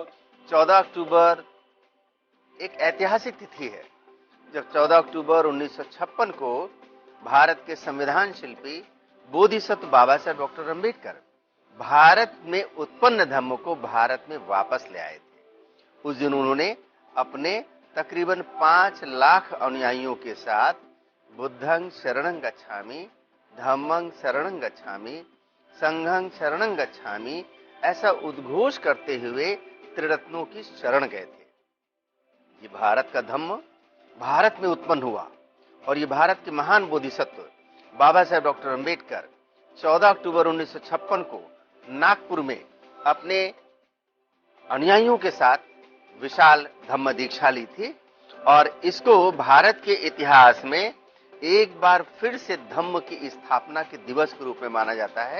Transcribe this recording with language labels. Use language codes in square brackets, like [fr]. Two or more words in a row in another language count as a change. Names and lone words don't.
[hi] 14 अक्टूबर एक ऐतिहासिक तिथि है, जब 14 अक्टूबर 1956 को भारत के संविधान शिल्पी बोधिसत्व बाबा साहेब डॉक्टर अम्बेडकर भारत में उत्पन्न धम्म को भारत में वापस ले आए थे। उस दिन उन्होंने अपने तकरीबन 5 लाख अनुयायियों के साथ [pi] बुद्धं शरणं गच्छामि, धम्मं शरणं गच्छामि, संघं शरणं गच्छामि [hi] ऐसा उद्घोष करते हुए त्रिरत्नों की शरण गए थे। ये भारत का धम्म भारत में उत्पन्न हुआ और ये भारत के महान बोधिसत्व बाबा साहेब डॉक्टर अम्बेडकर 14 अक्टूबर 1956 को नागपुर में अपने अनुयायियों के साथ विशाल धम्म दीक्षा ली थी और इसको भारत के इतिहास में एक बार फिर से धम्म की स्थापना के दिवस के रूप में माना जाता है।